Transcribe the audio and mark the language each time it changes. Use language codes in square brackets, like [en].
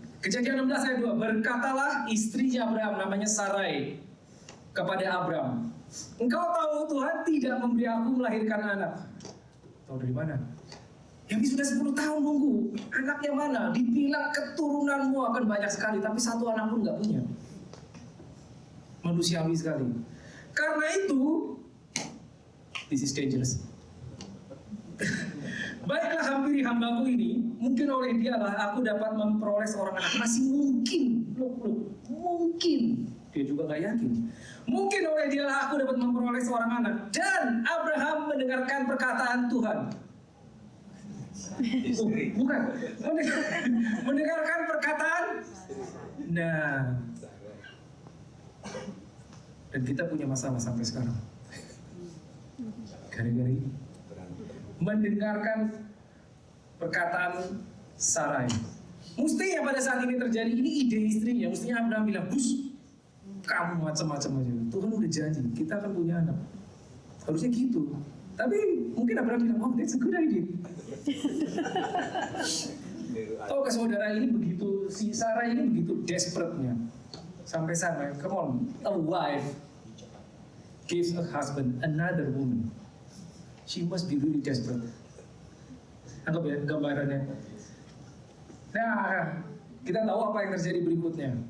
[id] Kejadian 16 ayat 2, berkatalah istrinya Abraham, namanya Sarai, kepada Abraham, engkau tahu Tuhan tidak memberi aku melahirkan anak. Tahu dari mana? Yang sudah 10 tahun nunggu, anaknya mana? Dibilang keturunanmu akan banyak sekali, tapi satu anak pun nggak punya. Manusiawi sekali. Karena itu, [en] this is dangerous. [id] Baiklah hampiri hambaku ini, mungkin oleh dialah aku dapat memperoleh seorang anak. Masih mungkin, mungkin. Dia juga gak yakin. Mungkin oleh dialah aku dapat memperoleh seorang anak. Dan Abraham mendengarkan perkataan Tuhan. Bukan. Mendengarkan perkataan. Nah. Dan kita punya masalah sampai sekarang. Gara-gara ini. Mendengarkan perkataan Sarai. Mestinya pada saat ini terjadi, ini ide istrinya. Mestinya Abraham bilang, bus, kamu macam-macam aja. Tuhan udah janji, kita akan punya anak. Harusnya gitu. Tapi mungkin Abraham bilang, [en] oh that's a good idea. [id] Tahu ke saudara ini begitu, si Sarai ini begitu desperate-nya. Sampai-sampai, [en] come on, a wife gives a husband another woman. She must be really desperate. [id] Anggap ya gambarannya. Nah, kita tahu apa yang terjadi berikutnya.